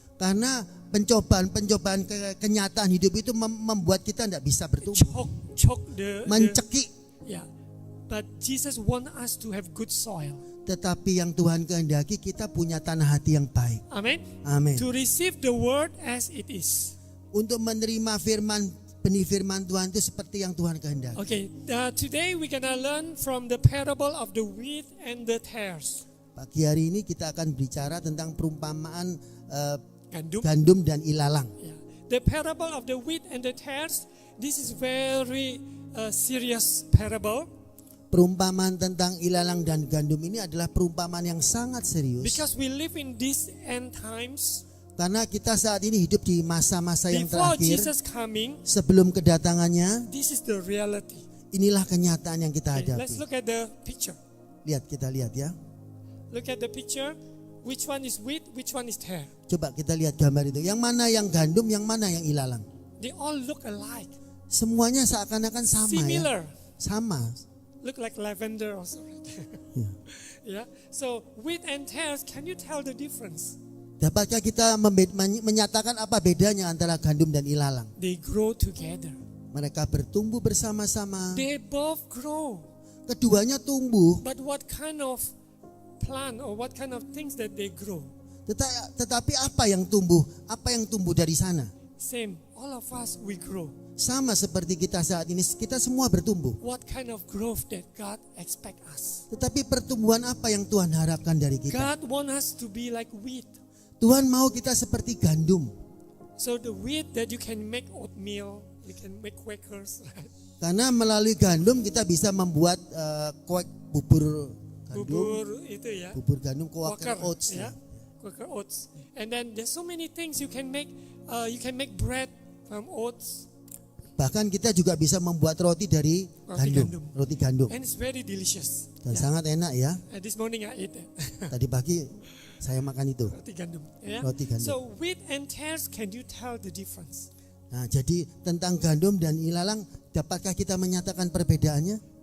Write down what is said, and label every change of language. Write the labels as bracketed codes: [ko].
[id] Karena pencobaan kenyataan hidup itu membuat kita tidak bisa bertumbuh. [en] Choke the [id] Mencekik. [en] yeah. But Jesus wants us to have good soil. [id] Tetapi yang Tuhan kehendaki kita punya tanah hati yang baik. [en] Amen. [id] Amin. [en] To receive the word as it is. [id] Untuk menerima benih firman Tuhan itu seperti yang Tuhan kehendaki. [en] Okay, today we're gonna learn from the parable of the wheat and the tares. [id] Pagi hari ini kita akan bicara tentang perumpamaan Gandum. gandum dan ilalang. [en] Yeah. The parable of the wheat and the tares. This is very serious parable [id] Perumpamaan tentang ilalang dan gandum ini adalah perumpamaan yang sangat serius. [en] because we live in these end times. [id] Karena kita saat ini hidup di masa-masa yang [en] Before [id] terakhir. [en] Jesus coming, [id] Sebelum kedatangannya, [en] this is the reality. [id] inilah kenyataan yang kita [en] Okay, let's [id] hadapi. [en] look at the picture. [id] Kita lihat ya. [en] Look at the picture. Which one is wheat? Which one is tare? [id] Coba kita lihat gambar itu. Yang mana yang gandum, yang mana yang ilalang. [en] They all look alike. [id] Semuanya seakan-akan sama [en] Similar. [id] ya. Sama. [en] Look like lavender or something. [id] Ya. [en] Yeah. So wheat and tares, can you tell the difference? [id] Dapatkah kita menyatakan apa bedanya antara gandum dan ilalang? [en] They grow together. [id] Mereka bertumbuh bersama-sama. [en] They both grow. [id] Keduanya tumbuh. [en] But what kind of plant or what kind of things that they grow? [id] Tetapi apa yang tumbuh? Apa yang tumbuh dari sana? [en] Same. All of us, we grow. [id] Sama seperti kita saat ini, kita semua bertumbuh. [en] What kind of growth that God expect us? [id] Tetapi pertumbuhan apa yang Tuhan harapkan dari kita? [en] God want us to be like wheat. [id] Tuhan mau kita seperti gandum. [en] So the wheat that you can make oatmeal, you can make Quakers, right? [id] Karena melalui gandum kita bisa membuat bubur gandum, Bubur gandum, Quaker oats. [en] yeah? Quaker oats. And then there's so many things you can make. You can make bread from oats, [id] Bahkan kita juga bisa membuat roti dari roti gandum. [en] and it's very delicious. [id] Dan sangat enak ya. [en] This morning I ate that. [id] Tadi pagi saya makan itu. Roti gandum. Yeah? Roti gandum. [en] So wheat and tares, can you tell the difference? [id] Nah, jadi tentang gandum dan ilalang, dapatkah kita menyatakan perbedaannya?